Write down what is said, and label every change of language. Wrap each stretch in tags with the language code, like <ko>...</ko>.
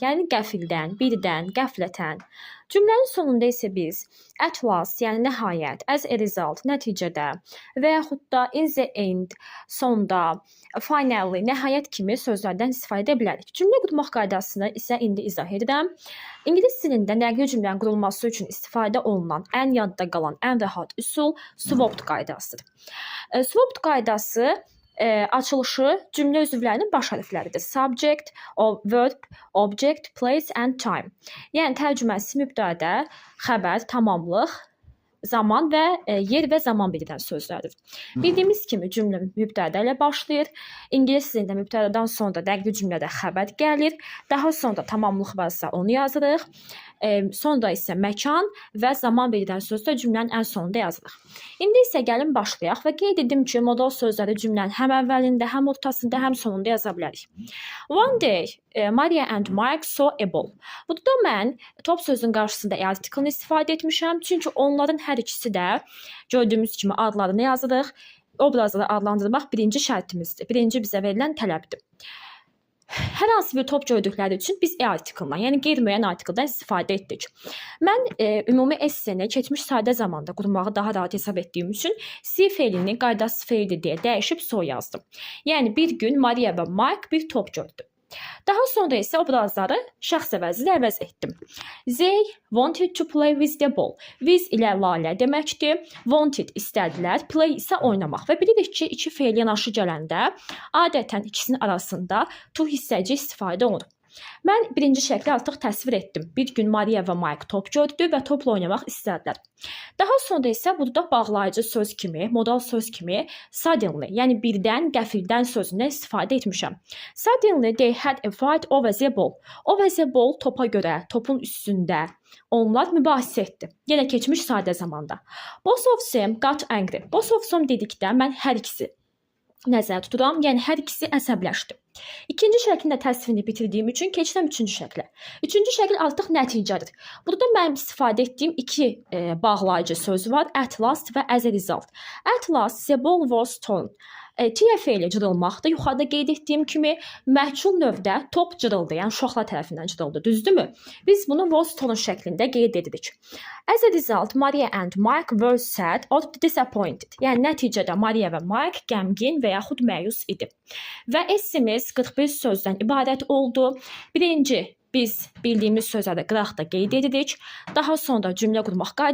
<az>Yəni qəfildən, birdən, qəflətən. Cümlənin sonunda isə biz at last, yəni nəhayət,</az> <en>as a result,</en> <az>nəticədə və yaxud da</az> <en>in the end,</en> <az>sonda, finally, nəhayət kimi sözlərdən istifadə edə bilərik. Cümlə qurmaq qaydasını isə indi izah edirəm. İngilis dilində nəqli cümlənin qurulması üçün istifadə olunan ən yadda qalan ən rahat üsul swapped qaydasıdır. Swapped qaydası açılışı cümlə üzvlərinin baş hərfləridir.</az> <en>Subject, verb, object, place and time.</en> <az>Yəni tərcüməsi mübtədə, xəbər, tamamlıq, zaman və yer və zaman bildirən sözlərdir. Bildiyimiz kimi cümlə mübtədə ilə başlayır. İngilis dilində mübtədədən sonra nəqli cümlədə xəbər gəlir. Daha sonra tamamlıq varsa onu yazırıq. Sonra isə məkan və zaman bildirən sözlər cümlənin ən sonunda yazılır. İndi isə gəlin başlayaq və qeyd edim ki, modal sözləri cümlənin həm əvvəlində, həm ortasında, həm sonunda yaza bilərik.</az> <en>One day, Maria and Mike saw a ball.</en> <az>Burada mən top sözün qarşısında article istifadə etmişəm. Çünki onların hər ikisi də gördüyümüz kimi adlarını yazırıq. Obrazları adlandırmaq birinci şərtimizdir. Birinci bizə verilən tələbdir. Hər hansı bir top gördükləri üçün biz article-dan, yəni qeyri-müəyyən article-dan istifadə etdik. Mən ümumi esseni keçmiş sadə zamanda qurmağı daha rahat hesab etdiyim üçün C feilini qaydası feildir deyə dəyişib so yazdım. Yəni bir gün Maria və Mike bir top gördü. Daha sonra isə obrazları şəxs əvəzilə əvəz etdim.</az> <en>They wanted to play with the ball.</en> <az>With ilə Lalə deməkdir. Wanted istədilər, play isə oynamaq. Və bilirik ki, iki feil yanaşı gələndə adətən ikisinin arasında to hissəci istifadə olunur. Mən birinci şəkli artıq təsvir etdim. Bir gün Maria və Mike top gördü və topla oynamaq istədilər. Daha sonra isə burada bağlayıcı söz kimi, modal söz kimi suddenly, yəni birdən, qəfildən sözündən istifadə etmişəm.</az> <en>Suddenly they had a fight over the ball. Over the ball</en> <az>topa görə, topun üstündə onlar mübahisə etdi. Yenə keçmiş sadə zamanda.</az> <en>Both of them got angry. Both of them</en> <az>dedikdə mən hər ikisi nəzərdə tuturam, yəni hər ikisi əsəbləşdi. İkinci şəklin də təsvirini bitirdiyim üçün keçirəm üçüncü şəklə. Üçüncü şəkil artıq nəticədir. Burada mənim istifadə etdiyim iki bağlayıcı söz var.</az> <en>At last və as a result. At last the ball was torn.</en> <az>TF ilə cırılmaqda yuxarıda qeyd etdiyim kimi məhcul növdə top cırıldı, yəni uşaqlar tərəfindən cırıldı, düzdürmü? Biz bunu was torn şəklində qeyd edirik.</az> <en>As a result, Maria and Mike were sad or disappointed.</en> <az>Yəni nəticədə Maria və Mike qəmgin və yaxud məyus idi. Və essimiz 41 sözdən ibarət oldu. Birinci, biz bildiyimiz sözləri qıraqda qeyd edirik. Daha sonra cümlə qurmaq</az>